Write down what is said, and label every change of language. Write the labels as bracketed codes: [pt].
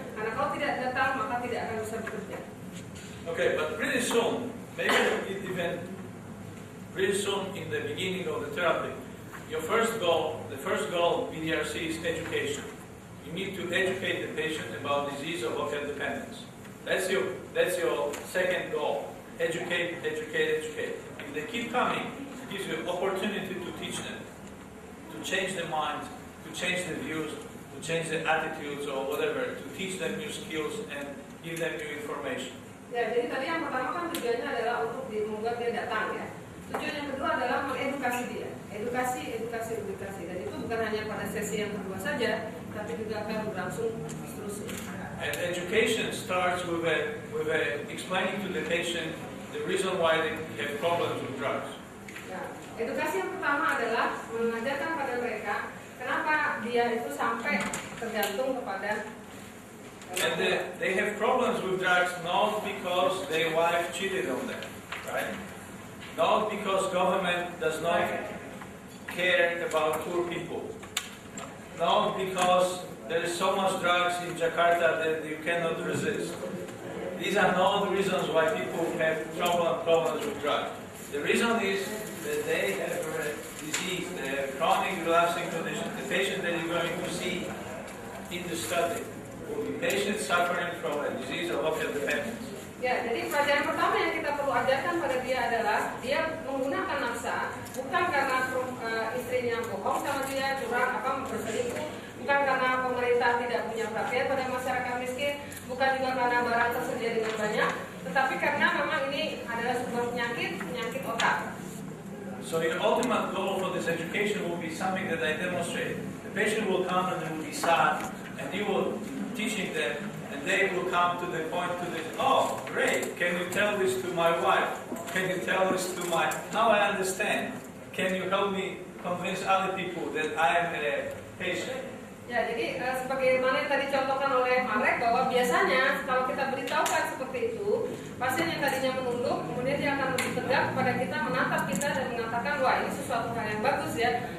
[id] Karena kalau tidak datang maka tidak akan bisa bekerja. [en] Okay, but pretty soon, maybe even pretty soon in the beginning of the therapy, your the first goal of PDRC is education. You need to educate the patient about disease of opioid dependence. That's your second goal. Educate. If they keep coming, it gives you opportunity to teach them, to change their minds, to change their views, to change their attitudes or whatever, to teach them new skills and give them new information. [id] Ya, jadi tadi yang pertama kan tujuannya adalah untuk membuat dia datang ya. Tujuan yang kedua adalah mengedukasi dia. Edukasi. Dan itu bukan hanya pada sesi yang kedua saja, tapi juga akan berlangsung seterusnya. [en] And education starts with explaining to the patient the reason why they have problems with drugs. [id] Ya, edukasi yang pertama adalah mengajarkan pada mereka kenapa dia itu sampai tergantung kepada. [en] And they have problems with drugs not because their wife cheated on them, right? Not because government does not care about poor people. Not because there is so much drugs in Jakarta that you cannot resist. These are not the reasons why people have problems with drugs. The reason is that they have a disease, they have chronic relapsing condition. The patient that you're going to see in the study will be patients suffering from a disease of opioid dependence. [id] Ya, jadi pelajaran pertama yang kita perlu ajarkan pada dia adalah dia menggunakan nafsa bukan karena istrinya bohong sama dia, curang, berselingkuh, bukan karena pemerintah tidak punya perhatian pada masyarakat miskin, bukan juga karena barang tersedia dengan banyak, tetapi karena memang ini adalah sebuah penyakit otak. [en] So your ultimate goal for this education will be something that I demonstrate. The patient will come and they will be sad, and you will teaching them, and they will come to the point to this, oh, great, can you tell this to my wife? Can you tell this to my, now I understand. Can you help me convince other people that I am a patient? [id] Ya, jadi sebagaimana yang tadi contohkan oleh Marek bahwa biasanya kalau kita beritahukan seperti itu, pasien yang tadinya menunduk, kemudian dia akan lebih tegak kepada kita, menatap kita dan mengatakan, wah ini sesuatu hal yang bagus ya.